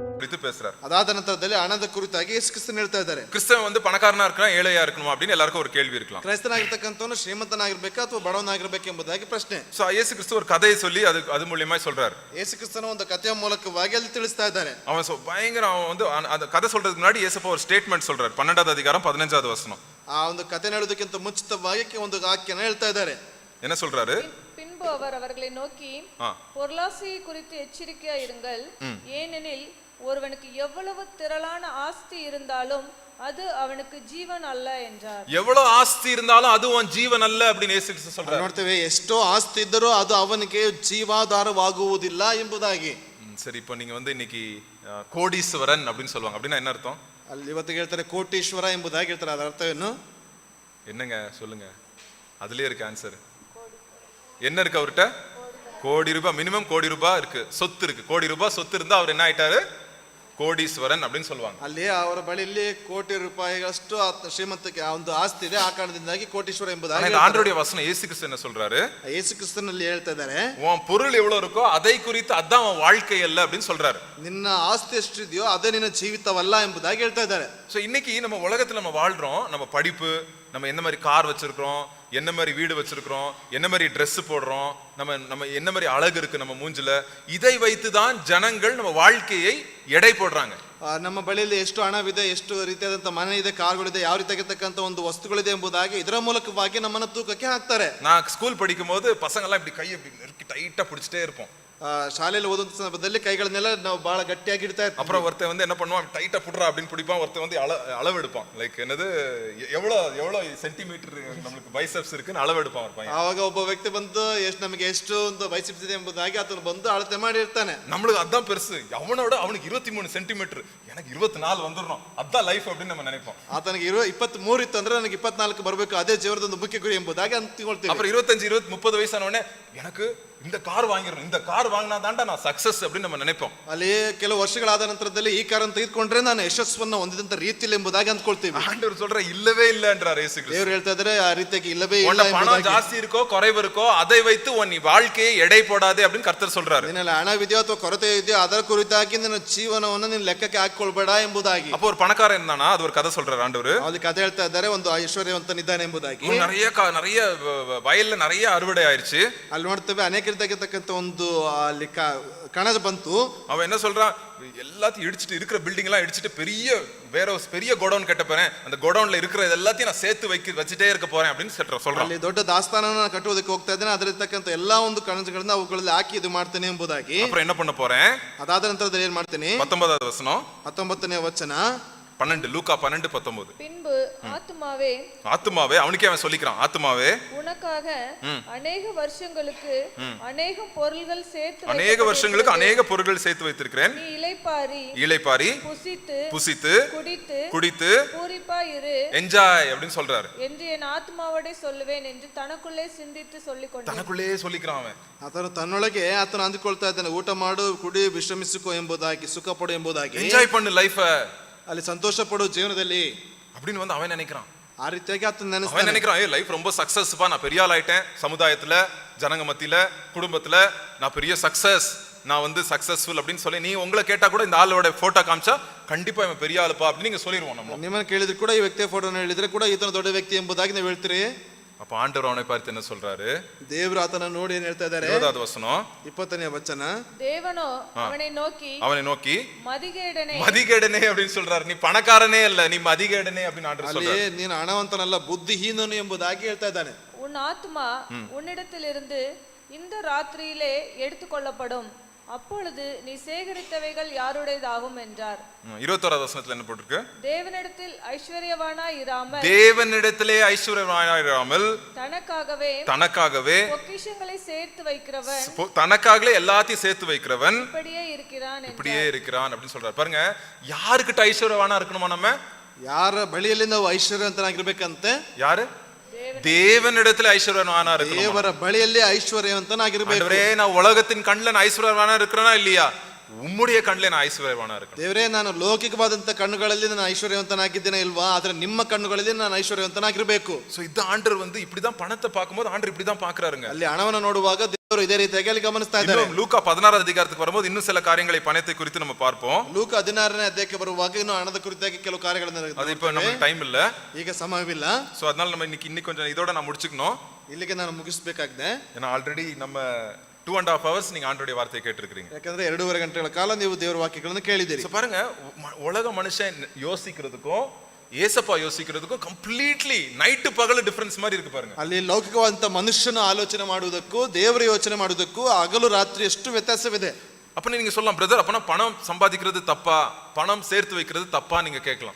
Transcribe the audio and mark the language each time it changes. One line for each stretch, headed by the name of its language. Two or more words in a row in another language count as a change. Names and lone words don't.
Tamil: குறித்து பேசுறாரு.
Kannada: ಅದಾದ ನಂತರದಲ್ಲಿ ಹಣದ ಕುರಿತಾಗಿ ಯೇಸು ಕ್ರಿಸ್ತನು ಹೇಳ್ತಾ ಇದ್ದಾರೆ.
Tamil: கிறிஸ்தவன் வந்து பணக்காரனா இருக்கணும் ஏழையா இருக்கணும் அப்படின்னு எல்லாருக்கும் ஒரு கேள்வி இருக்கலாம்.
Kannada: ಕ್ರೈಸ್ತನಾಗಿರ್ತಕ್ಕಂಥವನು ಶ್ರೀಮಂತನಾಗಿರ್ಬೇಕಾ ಅಥವಾ ಬಡವನಾಗಿರ್ಬೇಕು ಎಂಬುದಾಗಿ ಪ್ರಶ್ನೆ.
Tamil: சோ இயேசு கிறிஸ்து ஒரு கதையை சொல்லி அது மூலமா சொல்றாரு.
Kannada: ಯೇಸು ಕ್ರಿಸ್ತನು ಒಂದು ಕಥೆಯ ಮೂಲಕವಾಗಿ ಅಲ್ಲಿ ತಿಳಿಸ್ತಾ ಇದ್ದಾರೆ.
Tamil: அவன் பயங்கர அவன் வந்து அந்த கதை சொல்றதுக்கு முன்னாடி இயேசுப்பா ஒரு ஸ்டேட்மெண்ட் சொல்றாரு. 12வது அதிகாரம் 15வது வசனம்.
Kannada: ಆ ಒಂದು ಕಥೆ ಹೇಳೋದಕ್ಕಿಂತ ಮುಂಚಿತವಾಗಿ ಒಂದು ವಾಕ್ಯನ ಹೇಳ್ತಾ ಇದ್ದಾರೆ.
Tamil: என்ன சொல்றாரு? பின்பு அவர் அவர்களை நோக்கி பொருளாசையை குறித்து எச்சரிக்கையா இருங்கள், ஏனெனில் ஒருவனுக்கு எவ்வளவு திரளான ஆஸ்தி இருந்தாலும் அது அவனுக்கு ஜீவன் அல்ல என்றார். எவ்வளவு ஆஸ்தி இருந்தாலும் அது அவன் ஜீவன் அல்ல அப்படின்னு இயேசு கிறிஸ்து சொல்றாரு.
Kannada: ನೋಡ್ತೇವೆ ಎಷ್ಟೋ ಆಸ್ತಿ ಇದ್ದರೂ ಅದು ಅವನಿಗೆ ಜೀವಾಧಾರವಾಗುವುದಿಲ್ಲ ಎಂಬುದಾಗಿ.
Tamil: சரி, இப்போ நீங்க வந்து இன்னைக்கு கோடீஸ்வரன் அப்படின்னு சொல்லுவாங்க. அப்படின்னா என்ன அர்த்தம்?
Kannada: ಅಲ್ಲಿ ಇವತ್ತು ಹೇಳ್ತಾರೆ ಕೋಟೀಶ್ವರ ಎಂಬುದಾಗಿ ಹೇಳ್ತಾರೆ. ಅದರ ಅರ್ಥವೇನು?
Tamil: என்னங்க சொல்லுங்க, அதுலயே இருக்கு ஆன்சர். என்ன இருக்கு அவர்கிட்ட? கோடி ரூபாய், மினிமம் கோடி ரூபாய் இருக்கு, சொத்து இருக்கு. கோடி ரூபாய் சொத்து இருந்தா அவர் என்ன ஆயிட்டாரு? கோடீஸ்வரன் அப்படின்னு சொல்லுவாங்க.
Kannada: ಅಲ್ಲಿ ಅವರ ಬಳಿಯಲ್ಲಿ ಕೋಟಿ ರೂಪಾಯಿಗಳಷ್ಟು ಶ್ರೀಮಂತಿಕೆ ಒಂದು ಆಸ್ತಿ ಇದೆ. ಆ ಕಾರಣದಿಂದಾಗಿ ಕೋಟೀಶ್ವರ ಎಂಬುದಾಗಿ.
Tamil: ஆண்டவருடைய வசனம் இயேசு கிறிஸ்து என்ன சொல்றாரு?
Kannada: ಯೇಸು ಕ್ರಿಸ್ತನಲ್ಲಿ ಹೇಳ್ತಾ ಇದ್ದಾರೆ,
Tamil: உன் பொருள் எவ்வளவு இருக்கோ அதை குறித்து அதான் உன் வாழ்க்கை அல்ல அப்படின்னு சொல்றாரு.
Kannada: ನಿನ್ನ ಆಸ್ತಿ ಎಷ್ಟಿದೆಯೋ ಅದೇ ನಿನ್ನ ಜೀವಿತವಲ್ಲ ಎಂಬುದಾಗಿ ಹೇಳ್ತಾ ಇದ್ದಾರೆ.
Tamil: சோ இன்னைக்கு நம்ம உலகத்துல நம்ம வாழ்றோம். நம்ம படிப்பு, நம்ம என்ன மாதிரி கார் வச்சிருக்கிறோம், என்ன மாதிரி வீடு வச்சிருக்கிறோம், என்ன மாதிரி ட்ரெஸ் போடுறோம், நம்ம என்ன மாதிரி அழகு இருக்கு நம்ம மூஞ்சில, இதை வைத்துதான் ஜனங்கள் நம்ம வாழ்க்கையை எடை போடுறாங்க.
Kannada: ನಮ್ಮ ಬಳಿಯಲ್ಲಿ ಎಷ್ಟು ಹಣವಿದೆ, ಎಷ್ಟು ರೀತಿಯಾದಂತ ಮನೆ ಇದೆ, ಕಾರ್ಗಳಿದೆ, ಯಾವ ರೀತಿಯಾಗಿರ್ತಕ್ಕಂಥ ಒಂದು ವಸ್ತುಗಳಿದೆ ಎಂಬುದಾಗಿ ಇದರ ಮೂಲಕವಾಗಿ ನಮ್ಮನ್ನ ತೂಕಕ್ಕೆ ಹಾಕ್ತಾರೆ.
Tamil: நான் ஸ்கூல் படிக்கும் போது பசங்க எல்லாம் இப்படி கையை இப்படி நெருக்கி டைட்டா பிடிச்சிட்டே இருப்போம்.
Kannada: ಶಾಲೆಯಲ್ಲಿ ಓದುವಂತ ಸಂದರ್ಭದಲ್ಲಿ ಕೈಗಳನ್ನೆಲ್ಲ ನಾವು ಬಹಳ ಗಟ್ಟಿಯಾಗಿ ಇಡ್ತಾ ಇರ್ತೀವಿ.
Tamil: அப்புறம் ஒருத்தன் வந்து என்ன பண்ணுவான், டைட்டா புடுறா அப்படின்னு பிடிப்பான். ஒருத்தன் வந்து அளவு எடுப்பான். லைக் என்னது, எவ்வளவு சென்டிமீட்டர் நமக்கு பைசெப்ஸ் இருக்குன்னு அளவு எடுப்பான் ஒரு பையன்.
Kannada: ಆವಾಗ ಒಬ್ಬ ವ್ಯಕ್ತಿ ಬಂದು ನಮಗೆ ಎಷ್ಟು ಒಂದು ಬೈಸೆಪ್ಸ್ ಇದೆ ಎಂಬುದಾಗಿ ಆತನು ಬಂದು ಅಳತೆ ಮಾಡಿ ಇರ್ತಾನೆ.
Tamil: நம்மளுக்கு அதான் பெருசு. அவனோட அவனுக்கு 23 சென்டிமீட்டர், எனக்கு 24 வந்துடணும், அதான் லைஃப் அப்படின்னு நம்ம நினைப்போம்.
Kannada: ಆತನಿಗೆ 23 ಇತ್ತು ಅಂದ್ರೆ ನನಗೆ 24 ಬರಬೇಕು, ಅದೇ ಜೀವನದ ಒಂದು ಮುಖ್ಯ ಗುರಿ ಎಂಬುದಾಗಿ ಅಂತಿಕೊಳ್ತೀವಿ.
Tamil: அப்புறம் 25, 20, 30 வயசான உடனே எனக்கு இந்த கார் வாங்கிடணும், இந்த கார் வாங்கினா தான்டா நான் சக்சஸ் அப்படின்னு நம்ம நினைப்போம்.
Kannada: ಅಲ್ಲಿ ಕೆಲವು ವರ್ಷಗಳಾದ ನಂತರದಲ್ಲಿ ಈ ಕಾರನ್ನು ತೆಗೆದುಕೊಂಡ್ರೆ ನಾನು ಯಶಸ್ಸನ್ನು ಹೊಂದಿದಂತ ರೀತಿಯಲ್ಲಿ ಎಂಬುದಾಗಿ ಅಂದ್ಕೊಳ್ತೀವಿ.
Tamil: ஆண்டவர் சொல்ற இல்லவே இல்ல என்றார் இயேசு கிறிஸ்து.
Kannada: ದೇವರು ಹೇಳ್ತಾ ಇದ್ದಾರೆ ಆ ರೀತಿಯಾಗಿ ಇಲ್ಲವೇ ಇಲ್ಲ ಎಂಬುದಾಗಿ.
Tamil: பணம் ಜಾಸ್ತಿ இருக்கோ குறைவு இருக்கோ அதை வைத்து உன் வாழ்க்கையை எடை போடாதே அப்படின்னு கர்த்தர் சொல்றாரு.
Kannada: ನಿನ್ನಲ್ಲಿ ಹಣವಿದೆಯೋ ಅಥವಾ ಕೊರತೆ ಇದೆಯೋ ಅದರ ಕುರಿತಾಗಿ ನಿನ್ನ ಜೀವನವನ್ನು ನೀನು ಲೆಕ್ಕಕ್ಕೆ ಹಾಕಿಕೊಳ್ಬೇಡ ಎಂಬುದಾಗಿ.
Tamil: அப்போ ஒரு பணக்காரன் இருந்தானா, அது ஒரு கதை சொல்றாரு ஆண்டவர்.
Kannada: ಅಲ್ಲಿ ಕಥೆ ಹೇಳ್ತಾ ಇದ್ದಾರೆ, ಒಂದು ಐಶ್ವರ್ಯವಂತನಿದ್ದಾನೆ ಎಂಬುದಾಗಿ.
Tamil: நிறைய வயல்ல நிறைய அறுவடை ஆயிருச்சு.
Kannada: ಅಲ್ಲಿ ನೋಡ್ತೇವೆ ಅನೇಕ ರೀತಿಯಾಗಿರ್ತಕ್ಕಂಥ ಒಂದು ಅಲ್ಲಿ ಕಣಜ ಬಂತು.
Tamil: அவன் என்ன சொல்றான், எல்லாத்தையும் இடிச்சிட்டு இருக்கிற பில்டிங் எல்லாம் இடிச்சிட்டு பெரிய கோடவுன் கட்ட போறேன், அந்த கோடவுன்ல இருக்கிற எல்லாத்தையும் நான் சேர்த்து வச்சுட்டே இருக்க போறேன் அப்படின்னு சொல்றான்.
Kannada: ಅಲ್ಲಿ ದೊಡ್ಡ ದಾಸ್ತಾನನ ಕಟ್ಟುವುದಕ್ಕೆ ಹೋಗ್ತಾ ಇದ್ದೇನೆ, ಅದರತಕ್ಕಂಥ ಎಲ್ಲಾ ಒಂದು ಕಣಜಗಳನ್ನ ಅವುಗಳಲ್ಲಿ ಹಾಕಿ ಇದು ಮಾಡ್ತೇನೆ ಎಂಬುದಾಗಿ.
Tamil: அப்புறம் என்ன பண்ண போறேன்?
Kannada: ಅದಾದ ನಂತರದಲ್ಲಿ ಏನ್ ಮಾಡ್ತೇನೆ?
Tamil: 19வது வசனம்,
Kannada: 19ನೇ ವಚನ,
Tamil: 12 லூக்கா 12:19. பின்பு ஆத்துமாவே அவனுக்கே அவன் சொல்லிக்கிறான், ஆத்துமாவே உனக்காக அநேக வருஷங்களுக்கு அநேக பொருள்கள் சேர்த்து வைத்திருக்கிறேன். நீ இளைப்பாரி புசித்து குடித்து பூரிப்பாய் இரு, என்ஜாய் அப்படின்னு சொல்றாரு என்று என் ஆத்மாவோட சொல்லுவேன் என்று தனக்குள்ளே சிந்தித்து சொல்லிக்கிறான் அவன்.
Kannada: ಆತನು ತನ್ನೊಳಗೆ ಆತನು ಅಂದುಕೊಳ್ತಾ ಇದ್ದಾನೆ, ಊಟ ಮಾಡು, ಕುಡಿ, ವಿಶ್ರಮಿಸಿಕೋ ಎಂಬುದಾಗಿ, ಸುಖ ಪಡು ಎಂಬುದಾಗಿ,
Tamil: ಎಂಜಾಯ್ பண்ணு லைஃப,
Kannada: ಅಲ್ಲಿ ಸಂತೋಷ ಪಡು ಜೀವನದಲ್ಲಿ
Tamil: அப்படின்னு வந்து அவன் நினைக்கிறான்.
Kannada: ಆ ರೀತಿಯಾಗಿ ಆತನು
Tamil: நினைக்கிறான், ஏ லைஃப் ரொம்ப சக்சஸ்பா, நான் பெரிய ஆள் ஆயிட்டேன், சமுதாயத்துல ஜனங்க மத்தியில குடும்பத்துல நான் பெரிய சக்சஸ், நான் வந்து சக்சஸ்ஃபுல் அப்படின்னு சொல்லி நீ உங்களை கேட்டா கூட இந்த ஆளோட போட்டோ காமிச்சா கண்டிப்பா இவன் பெரிய ஆளுப்பா அப்படின்னு நீங்க சொல்லிடுவோம். நம்ம
Kannada: ನಿಮ್ಮನ್ನು ಕೇಳಿದ್ರು ಕೂಡ ಈ ವ್ಯಕ್ತಿಯ ಫೋಟೋನ ಹೇಳಿದ್ರೆ ಕೂಡ ಈತನ ದೊಡ್ಡ ವ್ಯಕ್ತಿ ಎಂಬುದಾಗಿ ನೀವು ಹೇಳ್ತೀರಿ.
Tamil: அப்ப ஆண்டவர் அவனை பார்த்து என்ன சொல்றாரு?
Kannada: ದೇವರು ಆತನ ನೋಡಿ ಏನು ಹೇಳ್ತಾ ಇದ್ದಾರೆ?
Tamil: 20வது வசனம்,
Kannada: 20ನೇ ವಚನ,
Tamil: தேவனோ அவனை நோக்கி மதிகேடனே அப்படின்னு சொல்றாரு. நீ பணக்காரனே அல்ல, நீ மதிகேடனே அப்படின்னு ஆண்டவர் சொல்றாரு.
Kannada: ಅಲ್ಲಿ ನೀನು ಹಣವಂತನಲ್ಲ, ಬುದ್ಧಿಹೀನನು ಎಂಬುದಾಗಿ ಹೇಳ್ತಾ ಇದ್ದಾನೆ.
Tamil: உன் ஆத்மா உன்னிடத்திலிருந்து இந்த ராத்திரியிலே எடுத்துக்கொள்ளப்படும், அப்பொழுது நீ சேகரித்தவைகள் யாருடையதாகும் என்றார். 21வது வசனத்துல என்ன போட்டிருக்கு? தேவனிடத்தில் ஐஸ்வர்யவானாய் இராமல் தனக்காகவே பொக்கிஷங்களை சேர்த்து வைக்கிறவன், தனக்காகவே எல்லாத்தையும் சேர்த்து வைக்கிறவன் இப்படியே இருக்கிறான் அப்படின்னு சொல்றாரு. பாருங்க, யாருக்கிட்ட ஐஸ்வர்யவானா இருக்கணுமா? நம்ம
Kannada: ಯಾರ ಬಳಿಯಲ್ಲಿ ನಾವು ಐಶ್ವರ್ಯವಂತನಾಗಿರ್ಬೇಕಂತೆ? ಯಾರು?
Tamil: தேவனிடத்தில் ஐஸ்வர்யவானா இருக்கணும்.
Kannada: ದೇವರ ಬಳಿಯಲ್ಲಿ ಐಶ್ವರ್ಯವಂತನಾಗಿರಬೇಕು.
Tamil: ஆண்டவரே, நான் உலகத்தின் கண்ணில் நான் ஐஸ்வர்யவானா இருக்கிறேனா இல்லையா? உம்முடைய கண்ணிலே நான் ஐஸ்வர்யவானா இருக்கணும்.
Kannada: ದೇವರೇ, ನಾನು ಲೌಕಿಕವಾದಂತ ಕಣ್ಣುಗಳಲ್ಲಿ ನಾನು ಐಶ್ವರ್ಯವಂತನಾಗಿದ್ದೇನೆ ಇಲ್ವಾ? ಆದ್ರೆ ನಿಮ್ಮ ಕಣ್ಣುಗಳಲ್ಲಿ ನಾನು ಐಶ್ವರ್ಯವಂತನಾಗಿರಬೇಕು.
Tamil: சோ இந்த ஆண்டவர் வந்து இப்படிதான் பணத்தை பார்க்கும்போது ஆண்டவர் இப்படிதான் பார்க்கறாருங்க.
Kannada: ಅಲ್ಲಿ ಹಣವನ್ನು ನೋಡುವಾಗ ಅವರು ಇದೇ ರೀತಿಯಾಗಿ ಅಲ್ಲಿ ಗಮನಿಸ್ತಾ ಇದ್ದಾರೆ.
Tamil: இன்னும் லூக்கா 16 அதிகாரத்துக்கு வரும்போது இன்னும் சில காரியங்களை பணத்தை குறித்து நம்ம பார்ப்போம்.
Kannada: ಲೂಕ 16ನೇ ಅಧ್ಯಾಯಕ್ಕೆ ಬರುವಾಗ ಇನ್ನು ಹಣದ ಕುರಿತಾಗಿ ಕೆಲವು ಕಾರ್ಯಗಳನ್ನು
Tamil: அது இப்ப நமக்கு டைம் இல்ல.
Kannada: ಈಗ ಸಮಯವಿಲ್ಲ.
Tamil: சோ அதனால நம்ம இன்னைக்கு கொஞ்சம் இதோட நான் முடிச்சுக்கணும்.
Kannada: ಇಲ್ಲಿಗೆ ನಾನು ಮುಗಿಸಬೇಕಾಗಿದೆ.
Tamil: ஏன்னா ஆல்ரெடி நம்ம 2.5 hours நீங்க ஆண்டவருடைய வார்த்தையை கேட்டிருக்கீங்க.
Kannada: ಯಾಕಂದ್ರೆ 2.5 ಗಂಟೆಗಳ ಕಾಲ ನೀವು ದೇವರ ವಾಕ್ಯಗಳನ್ನು ಕೇಳಿದ್ದೀರಿ.
Tamil: சோ பாருங்க, உலக மனுஷன் யோசிக்கிறதுக்கும் ஏசப்பா யோசிக்கிறதுக்கும் கம்ப்ளீட்லி நைட் பகல் டிஃபரன்ஸ் மாதிரி இருக்கு பாருங்க.
Kannada: ಅಲ್ಲಿ ಲೌಕಿಕವಾದಂತ ಮನುಷ್ಯನ ಆಲೋಚನೆ ಮಾಡುವುದಕ್ಕೂ ದೇವರ ಯೋಚನೆ ಮಾಡುವುದಕ್ಕೂ ಹಗಲು ರಾತ್ರಿ ಎಷ್ಟು ವ್ಯತ್ಯಾಸವಿದೆ.
Tamil: அப்ப நீங்க சொல்லலாம், பிரதர் அப்பனா பணம் சம்பாதிக்கிறது தப்பா, பணம் சேர்த்து வைக்கிறது தப்பா நீங்க கேட்கலாம்.